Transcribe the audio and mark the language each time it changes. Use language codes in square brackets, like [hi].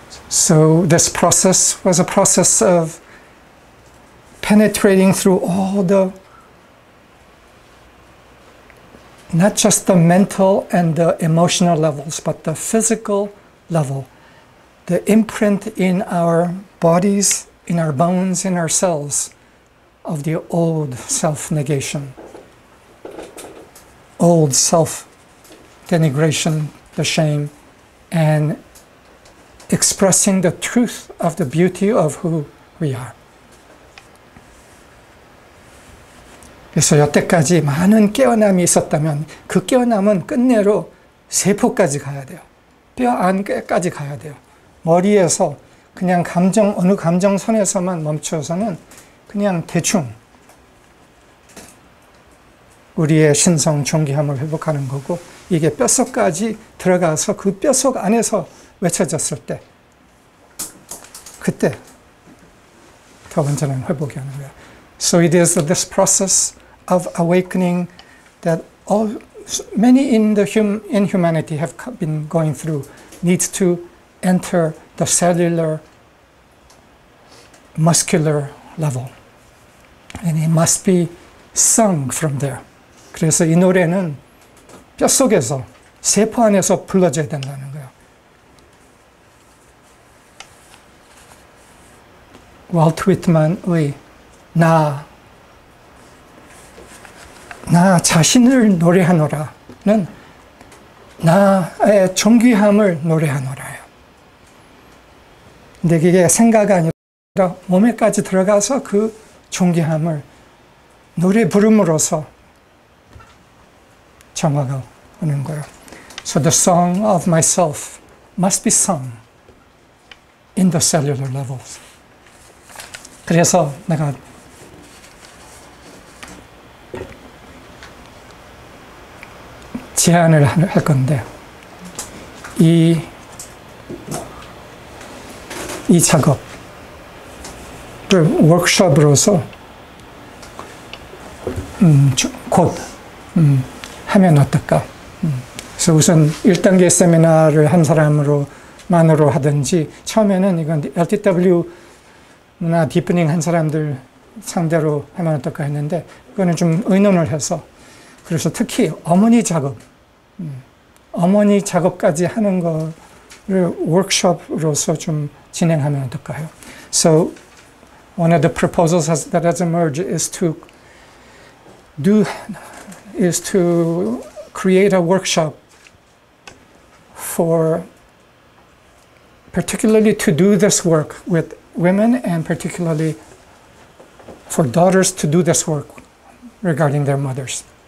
[en] So this process was a process of penetrating through all the, not just the mental and the emotional levels, but the physical level, the imprint in our bodies, in our bones, in our cells of the old self-negation, old self-denigration, the shame, and expressing the truth of the beauty of who we are. [ko] 그래서 여태까지 많은 깨어남이 있었다면 그 깨어남은 끝내로 세포까지 가야 돼요. 뼈 안까지 가야 돼요. 머리에서 그냥 어느 감정선에서만 멈춰서는 그냥 대충 우리의 신성 존귀함을 회복하는 거고, 이게 뼛속까지 들어가서 그 뼛속 안에서 외쳐졌을 때, 그때 더 완전한 회복이 하는 거예요. [en] So it is this process of awakening that many in humanity have been going through, needs to enter the cellular, muscular level. And it must be sung from there. [ko] 그래서 이 노래는 뼛속에서, 세포 안에서 불러져야 된다는 거예요. 월트 위트만의 나 자신을 노래하노라는 나의 존귀함을 노래하노라예요. 근데 이게 생각이 아니라 몸에까지 들어가서 그 존귀함을 노래 부름으로써 정화가 오는 거예요. [en] So the song of myself must be sung in the cellular levels. [ko] 그래서 내가 제안을 할 건데, 이 작업을 워크숍으로서 곧 하면 어떨까? 그래서 우선 1단계 세미나를 한 사람으로만으로 하든지, 처음에는 이건 LTW나 디프닝 한 사람들 상대로 하면 어떨까 했는데, 그거는 좀 의논을 해서, 그래서 특히 어머니 작업까지 하는 거를 워크숍으로서 좀 진행하면 어떨까요? [en] So one of the proposals that has emerged is to create a workshop particularly to do this work with women, and particularly for daughters to do this work regarding their mothers.